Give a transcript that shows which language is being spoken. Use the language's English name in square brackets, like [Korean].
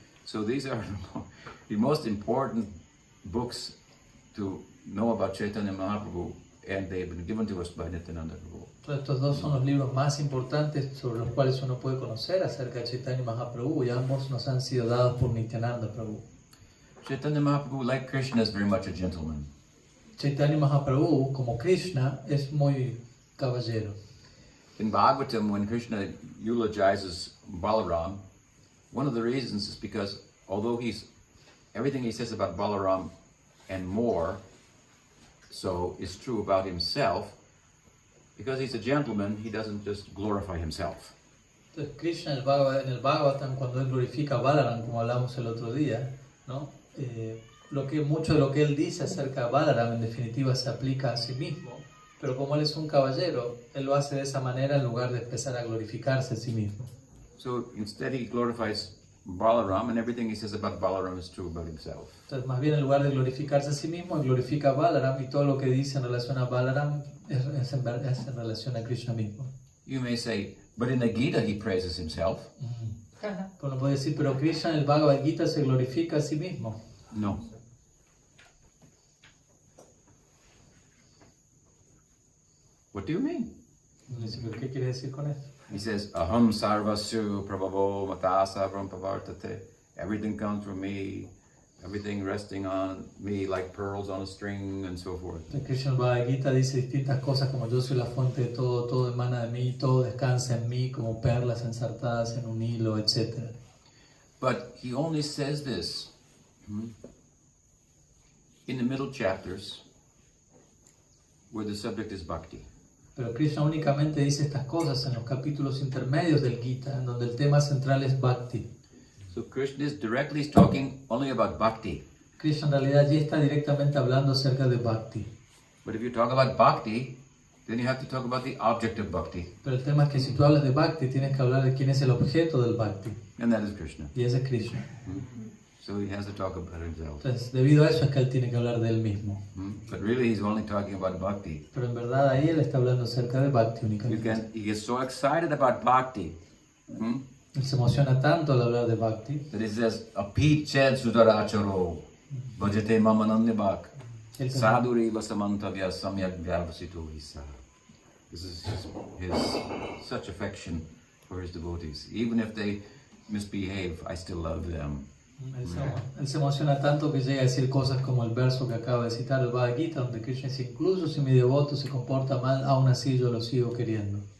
[English] So these are the most important books to know about Chaitanya Mahaprabhu, and they've been given to us by Nityananda Prabhu. [Spanish] Estos dos son los libros más importantes sobre los cuales uno puede conocer acerca de Chaitanya Mahaprabhu, y ambos nos han sido dados por Nityananda Prabhu. [English] Chaitanya Mahaprabhu, like Krishna, is very much a gentleman. [Spanish] Chaitanya Mahaprabhu, como Krishna, es muy caballero. [English] In Bhagavatam, when Krishna eulogizes Balaram, one of the reasons is because although everything he says about Balaram and more so is true about himself, because he's a gentleman, he doesn't just glorify himself. [Spanish] Entonces Krishna en el Bhagavatam, cuando él glorifica a Balaram, como hablamos el otro día, ¿no? Mucho de lo que él dice acerca de Balaram en definitiva se aplica a sí mismo, pero como él es un caballero, él lo hace de esa manera en lugar de empezar a glorificarse a sí mismo. [English] So instead he glorifies Balaram, and everything he says about Balaram is true about himself. [Spanish] Entonces más bien en lugar de glorificarse a sí mismo, él glorifica a Balaram, y todo lo que dice en relación a Balaram es en relación a Krishna mismo. [English] You may say, but in the Gita he praises himself. [Spanish] Uno puede decir, pero Krishna en el Bhagavad Gita se glorifica a sí mismo. [English] No. What do you mean? [Spanish] Dice, ¿pero qué quiere decir con eso? [English] He says, [Sanskrit] Aham sarvasya prabhavo matasa pravartate. [English] Everything comes from me, everything resting on me like pearls on a string, and so forth. [Spanish] El Krishna en el Bhagavad Gita dice distintas cosas como yo soy la fuente de todo, todo emana de mí, todo descansa en mí como perlas ensartadas en un hilo, etc. [English] But he only says this in the middle chapters where the subject is bhakti. [Spanish] Pero Krishna únicamente dice estas cosas en los capítulos intermedios del Gita, en donde el tema central es bhakti. [English] So Krishna is directly talking only about bhakti. [Spanish] Krishna en realidad allí está directamente hablando acerca de bhakti. [English] But if you talk about bhakti, then you have to talk about the object of bhakti. [Spanish] Pero el tema es que si tú hablas de bhakti, tienes que hablar de quién es el objeto del bhakti. [English] And that is Krishna. [Spanish] Y ese es Krishna. [English] So he has to talk about himself. [Spanish] Entonces, debido a eso es que él tiene que hablar de él mismo. [English] But really he's only talking about bhakti. [Spanish] Pero en verdad ahí él está hablando acerca de bhakti únicamente. [English] He gets so excited about bhakti [Spanish] Él se emociona tanto al hablar de bhakti [English] that he says, [Sanskrit] Apit ched sudaracharo bhajate mamanandibhak sadhuri vasamantavya samyak vyavasito hisa. [English] This is his such affection for his devotees. Even if they misbehave, I still love them. [Spanish] Él se emociona tanto que llega a decir cosas como el verso que acaba de citar el Bhagavad Gita, donde Krishna dice, incluso si mi devoto se comporta mal, aún así yo lo sigo queriendo.